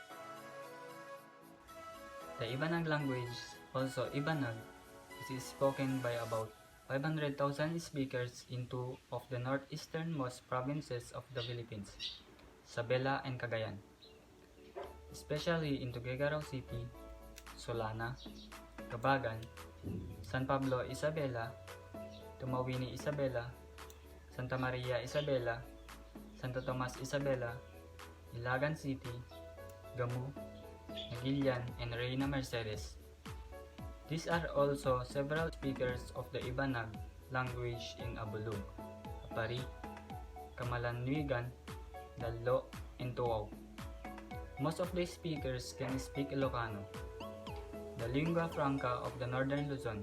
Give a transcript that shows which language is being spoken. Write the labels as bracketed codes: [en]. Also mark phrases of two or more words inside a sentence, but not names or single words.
[en] The Ibanag language, also Ibanag, is spoken by about 500,000 speakers in two of the northeasternmost provinces of the Philippines, Isabela and Cagayan, especially in Tuguegarao City, Solana, Cabagan, San Pablo Isabela, Tumawini Isabela, Santa Maria Isabela, Santo Tomas Isabela, Ilagan City, Gamu, Nagilian, and Reina Mercedes. These are also several speakers of the Ibanag language in Abulug, Apari, Kamalanwigan, Dalo, and Tuaw. Most of the speakers can speak Ilocano, the lingua franca of the northern Luzon.